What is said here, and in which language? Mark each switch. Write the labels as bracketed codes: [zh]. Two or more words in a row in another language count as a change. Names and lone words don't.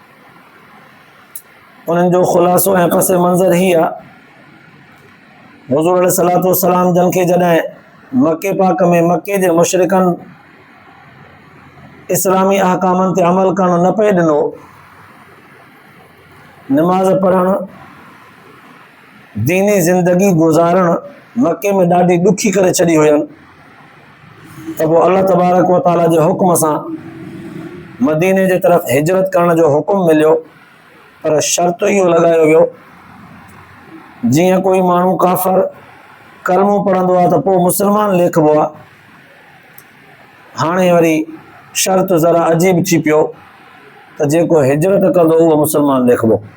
[sd] उन्हनि जो ख़ुलासो ऐं पस मंज़र ही आहे हुज़ूर [ar] عليه الصلاة والسلام [sd] जन खे जॾहिं मके पाक में मके जे मुशरिकनि इस्लामी अहकामनि ते अमल करणु न पिए ॾिनो, नमाज़ पढ़णु दीनी ज़िंदगी गुज़ारणु मके में ॾाढी ॾुखी करे छॾी हुयनि, त पोइ अल्लाह तबारक व तआला जे हुक्म सां मदीने जे तरफ़ हिजरत करण जो हुकुम मिलियो। पर शर्त इहो लॻायो वियो जीअं कोई माण्हू काफ़र कलमो पढ़ंदो आहे त पोइ मुस्लमान लेखिबो आहे, हाणे वरी शर्त ज़रा अजीब थी पियो त जेको हिजरत कंदो उहो मुस्लमान लेखिबो।